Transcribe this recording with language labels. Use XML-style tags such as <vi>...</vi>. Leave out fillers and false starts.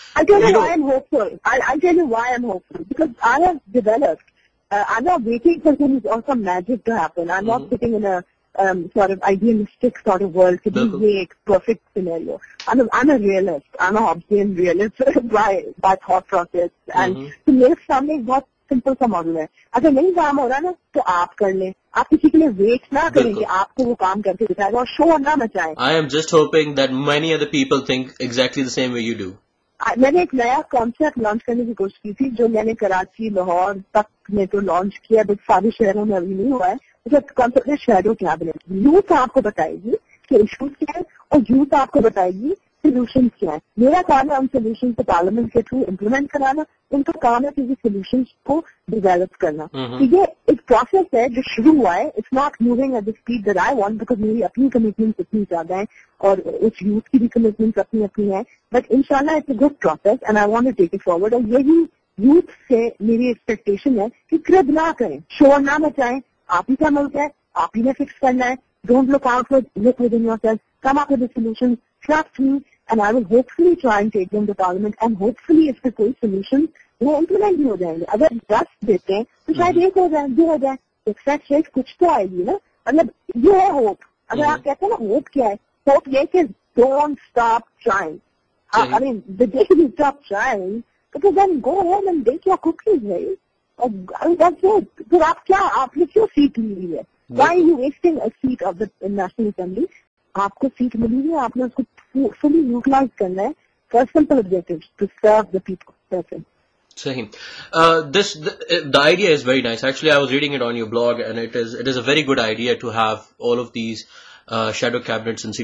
<en>I tell you why I'm hopeful. I'll tell you why I'm hopeful. Because I have developed. I'm not waiting for some magic to happen. I'm not sitting in a sort of idealistic sort of world to be a perfect scenario. I'm a realist. I'm a Hobbesian realist by thought process.</en> <ur>And تو میرے سامنے ایک بہت simple سا model ہے. اگر نہیں کام ہو رہا نا تو آپ کر لیں. آپ کسی کے لیے ویٹ نہ کریں کہ آپ کو وہ کام کر کے دکھائے گا اور شو نہ مچائیں.</ur> <en>I am just hoping that many other people think exactly the same way you do.</en> <ur>میں نے ایک نیا کانسیپٹ لانچ کرنے کی کوشش کی تھی جو میں نے کراچی, لاہور تک میں تو لانچ کیا, بٹ سارے شہروں میں ابھی نہیں ہوا ہے. کانسیپٹ ہے شیڈو کیبنٹ. یوتھ آپ کو بتائے گی کہ ایشوز کیا ہے اور یوتھ آپ کو بتائے گی سولوشن کیا ہے. میرا کام ہے ان سولوشن کو پارلیمنٹ کے تھرو امپلیمنٹ کرانا, ان کا کام ہے کسی سولوشن کو ڈیولپ کرنا. تو یہ ایک پروسیس ہے جو شروع ہوا ہے.</ur> <en>it's not moving at the speed that I want because</en> <ur>میری اپنی کمٹمنٹس اتنی زیادہ ہیں اور اس یوتھ کی بھی کمٹمنٹس اپنی اپنی ہیں, بٹ انشاءاللہ</ur> <en>It's a good process and I want to take it forward.</en> <ur>اور یہی یوتھ سے میری ایکسپیکٹیشن ہے کہ کرب نہ کریں, شور نہ مچائیں. آپ ہی کا ملک ہے, آپ ہی نے فکس کرنا ہے.</ur> <en>don't look out look within yourself, come up with solution, trust me and I will hopefully try and take them to parliament and hopefully</en> <ur>اس پہ کوئی سولوشن وہ امپلیمنٹ بھی ہو جائیں گے. اگر 10 دیتے ہیں تو شاید 1 ہو جائے, 2 ہو جائے, سکسیس ریٹ کچھ تو آئے گی نا. مطلب یہ ہے ہوپ. اگر آپ کہتے ہیں نا ہوپ کیا ہے, ہوپ یہ کہ</ur> <en>Don't stop trying. I mean, the day you stop trying, because then go ahead and bake your cookies, right? That's it.</en> <ur>پھر آپ کیا, آپ نے کیوں سیکھ لی ہے؟</ur> <en>Why are you wasting a seat of the National Assembly?</en> <ur>آپ کو سیٹ ملی ہے, آپ نے اس کو فلی یوٹیلائز کرنا ہے</ur> <en>for simple objectives to serve the person. Sahim. The idea is very nice. Actually, I was reading it on your blog, and it is a very good idea to have all of these shadow cabinets in city.</en>